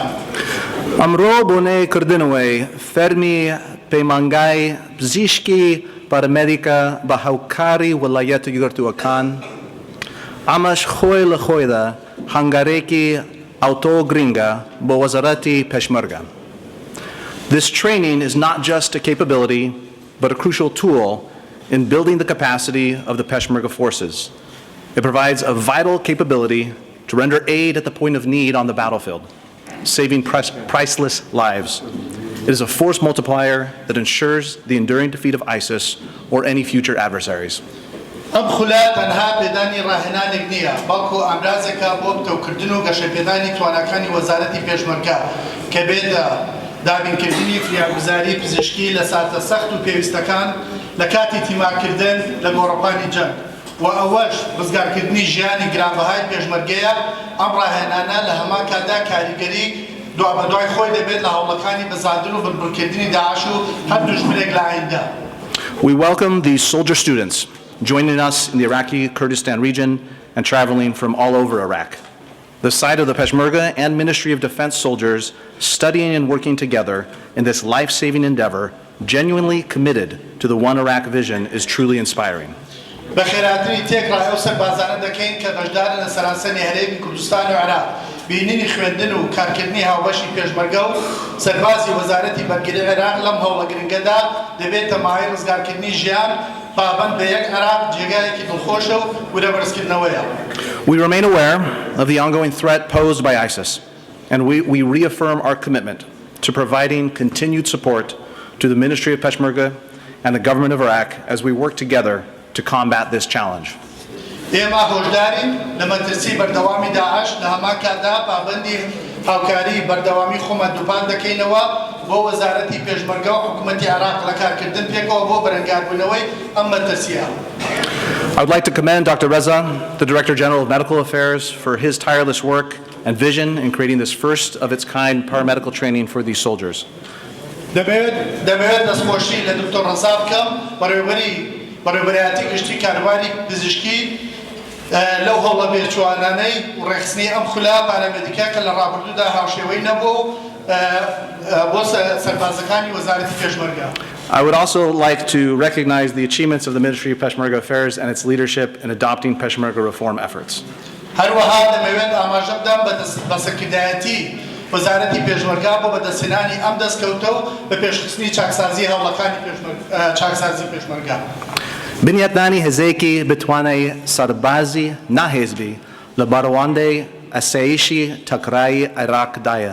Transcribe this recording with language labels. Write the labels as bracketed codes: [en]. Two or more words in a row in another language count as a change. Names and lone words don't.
[ckb] ئەمڕۆ بۆ نێی کردنەوەی فەرمی پەیمانگای پزیشکی پارامیدیکە بە هاوکاری ویلایەتە یەکگرتووەکان ئەمەش خۆی لە خۆیدا هەنگارێکی ئەوتۆ گرنگە بۆ وەزارەتی پێشمەرگە. [en] This training is not just a capability, but a crucial tool in building the capacity of the Peshmerga forces. It provides a vital capability to render aid at the point of need on the battlefield, saving priceless lives. It is a force multiplier that ensures the enduring defeat of ISIS or any future adversaries. [ckb] ئەم خولە تەنها پێدانی ڕاهێنانێک نییە بەڵکو ئامرازێکە بۆ بتەوکردن و گەشەپێدانی تواناکانی وەزارەتی پێشمەرگە کە بێتە دابینکردنی فریاگوزاری پزشکی لە ساتە سەخت و پێویستەکان لە کاتی تیمارکردن لە گۆڕەپانی جەنگ و ئەوەش ڕزگارکردنی ژیانی گرانبەهای پێشمەرگەیە. ئەم ڕاهێنانە لە هەمان کادا کاریگەری دوای خۆی دەبێت لە هەوڵەکانی بەزاندن و بنبڕکردنی داعش و هەر دوژمنێک لە ئایندە. [en] We welcome these soldier students joining us in the Iraqi Kurdistan region and traveling from all over Iraq. The sight of the Peshmerga and Ministry of Defense soldiers studying and working together in this life-saving endeavor, genuinely committed to the One Iraq vision, is truly inspiring. [ckb] بەخێراتنی تێکڕای ئەو سەربازانە دەکەین کە بەشدارن لە سەرانسەری هەرێمی کوردستان و عێراق بینینی خوێندن و کارکردنی هاوبەشی پێشمەرگە و سەربازی وەزارەتی بەرگری عێراق لەم هەوڵە گرنگەدا دەبێتە ماهی ڕزگارکردنی ژیان پابەند بە یەک عێراق جێگایەکی دڵخۆشە و وورەبەرزکردنەوەیە. [en] We remain aware of the ongoing threat posed by ISIS, and we reaffirm our commitment to providing continued support to the Ministry of Peshmerga and the government of Iraq as we work together to combat this challenge. [ckb] ئێمە هۆشدارین لە مەترسی بەردەوامی داعش لە هەمان کاتدا پابەندی هاوکاری بەردەوامی خۆمان دووپان دەکەینەوە بۆ وەزارەتی پێشمەرگە و حکوومەتی عێراق لە کارکردن پێکەوە بۆ بەرەنگاربوونەوەی ئەم مەترسیە. [en] I would like to commend Dr. Reza, the Director General of Medical Affairs, for his tireless work and vision in creating this first of its kind paramedical training for these soldiers. [ckb] دەبێت دەستخۆشی لە دکتۆر ڕەزا بکەم بەڕێوەبەرایەتی گشتی کاروانی پزیشکی لەو هەوڵە بێچوانانەی و ڕێخستنی ئەم خولە پارامیدیکە کە لە ڕابردوودا هاوشێوەی نەبوو بۆ سەربازەکانی وەزارەتی پێشمەرگە. [en] I would also like to recognize the achievements of the Ministry of Peshmerga Affairs and its leadership in adopting Peshmerga reform efforts. [ckb] هەروەها دەمەوێت ئاماژە بدەم بە سەرکردایەتی وەزارەتی پێشمەرگە بۆ بەدەستهێنانی ئەم دەستکەوتە و بە پێشخستنی چاکسازی هەوڵەکانی چاکسازی پێشمەرگە. بنیاتدانی هێزێکی بتوانای سەربازی ناهێزبی لە بەڕەوەندەی ئەسایشی تەکرایی عێراقدایە.